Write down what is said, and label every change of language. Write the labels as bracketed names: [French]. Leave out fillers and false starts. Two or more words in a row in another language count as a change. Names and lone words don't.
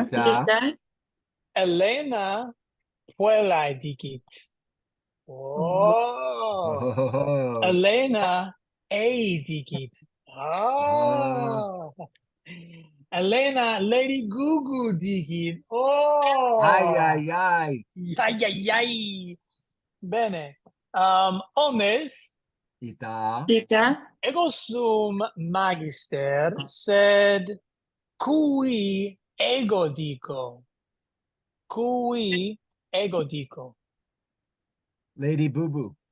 [Latin] Ita. Elena Puelai dicit. Oh, Oh. Elena A dicit. Oh, Elena Lady Gugu dicit. Oh, Ay, ay, ay. ay, ay, ay. Bene. Omnes, Ita. Ita. ego sum magister, sed cui ego dico. Cui ego dico. Lady Boo Boo.